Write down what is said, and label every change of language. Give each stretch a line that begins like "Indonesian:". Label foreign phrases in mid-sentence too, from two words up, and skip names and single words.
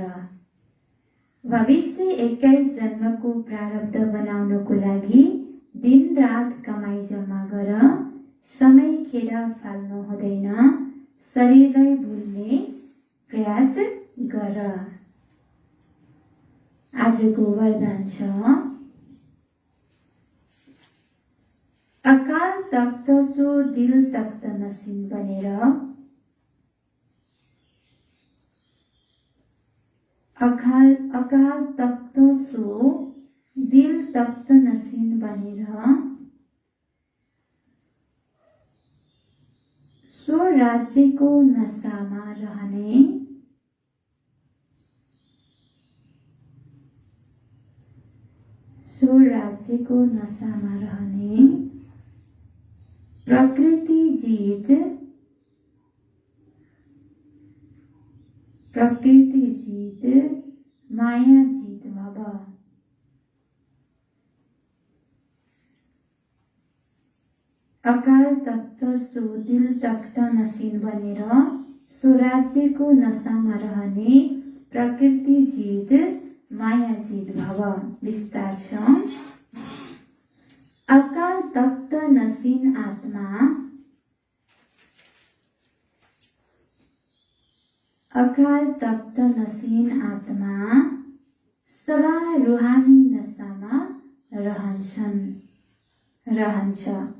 Nepali: भविष्य 21 जन्मको प्रारब्ध बनाउनको लागि दिन रात कमाई जम्मा गर। समय खेर फाल्नु हुँदैन। शरीरलाई भुल्ने प्रयास गर। आजको वरदान छ, अकाल तख्त सो दिल तख्त नसिन बनेर अकाल तख्त सो दिल तख्त नसिन बनेर सो राज्यको नसामा रहने प्रकृति जीत माया जीत भव। अकाल तख्त सो दिल तख्त नसिन बनेर सो राज्यको नसामा रहने प्रकृति जीत माया जीत भव। विस्तार छ, अकाल तख्त नसिन आत्मा सदा रूहानी नसामा रहन्छ।